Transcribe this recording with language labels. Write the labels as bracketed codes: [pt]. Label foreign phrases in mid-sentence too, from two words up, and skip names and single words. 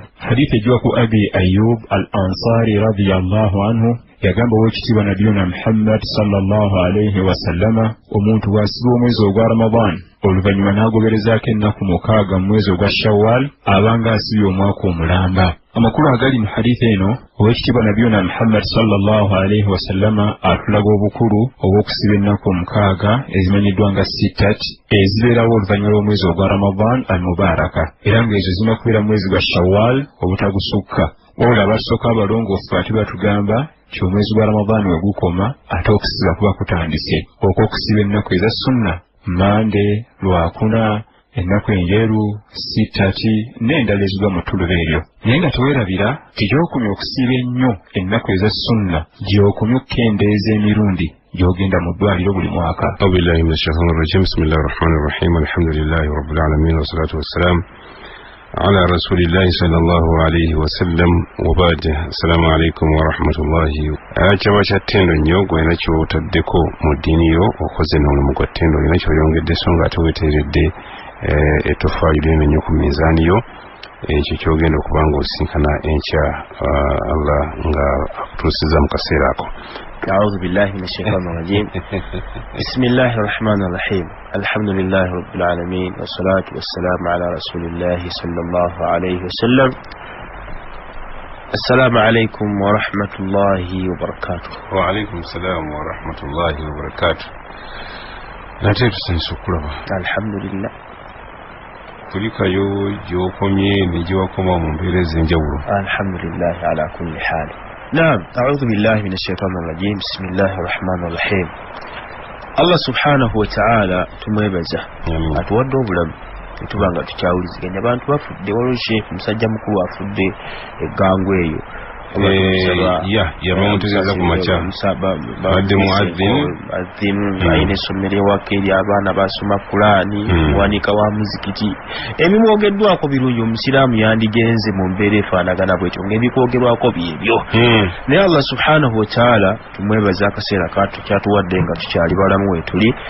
[lg] hadithi ejwa ku Abi Ayyub Al-Ansari [ar] رضي الله عنه [lg] yagamba wekitiibwa nabiyuna Muhammad [ar] صلى الله عليه وسلم [lg] omuntu bw'asiba omwezi ogwa Ramadan oluvannyuma n'agoberezaako ennaku 6 mu mwezi ogwa Shawwal abanga asibye omwaka omulamba. Amakulu agali mu hadithi eno owekitiibwa nabiyuna Muhammad [ar] صلى الله عليه وسلم [lg] atulaga obukulu obw'okusiba ennaku 6 ezimanyiddwa nga sittat ezibeerawo oluvannyuma lw'omwezi ogwa Ramadan al-Mubaraka era ng'ezo zirina kubeera mu mwezi gwa Shawwal obutagusukka. Wabula abasooka abalongoofu ate batugamba nti omwezi gwa Ramadan we gukoma ate okusiba kuba kutandise okw'okusiba ennaku eza sunna Mande, Lwakuna, ennaku enjeru, sittati n'endala ezigwa mu ttuluba eryo. Naye nga teweerabira nti gy'okumya okusiba ennyo ennaku eza sunna gy'okumya okukendeeza emirundi gy'ogenda mu ddwaliro buli mwaka. [ar] أعوذ بالله من الشيطان الرجيم. بسم الله الرحمن الرحيم. الحمد لله رب العالمين والصلاة والسلام على رسول الله صلى الله عليه وسلم وبعد. السلام عليكم ورحمة الله. [lg] Kyaba kya ttendo nnyo gwena ky'otaddeko mu ddiini yo okoze n'omulimu gwa ttendo olina ky'oyongedde so nga ate weeteeredde ettofaayo lyeno nnyo ku minzaani yo ekyo ky'ogenda okuba ng'osinkana enkya Allah nga akutuusiza mu kaseera ako. [ar] أعوذ بالله من الشيطان الرجيم. بسم الله الرحمن الرحيم. الحمد لله رب العالمين والصلاة والسلام على رسول الله صلى الله عليه وسلم. السلام عليكم ورحمة الله وبركاته. وعليكم السلام ورحمة الله وبركاته. نتيجة سنسكرها. الحمد لله. [lg] kulikayo gy'okomye ne gy'okoma mu mbeera ez'enjawulo. [ar] الحمد لله على كل حال. نعم، أعوذ بالله من الشيطان الرجيم. بسم الله الرحمن الرحيم. [lg] Allah [ar] سبحانه وتعالى [lg] tumwebaza atuwadde obulamu tubanga tukyawuliziganya abantu bafudde waliwo sheekh musajja mukulu afudde eggango eyo yamutezeza ku makya badde muadhin ayina essomero ewaka eri abaana basoma Qur'ani muwanika wa muzikiti ebimwogeddwako birungi omusiraamu yandigenze mu mbeera efaanagana bwekyo ng'ebikwogerwako byebyo naye Allah [ar] سبحانه وتعالى [lg] tumwebaza akaseera kyatuwadde nga tukyali balamu weetuli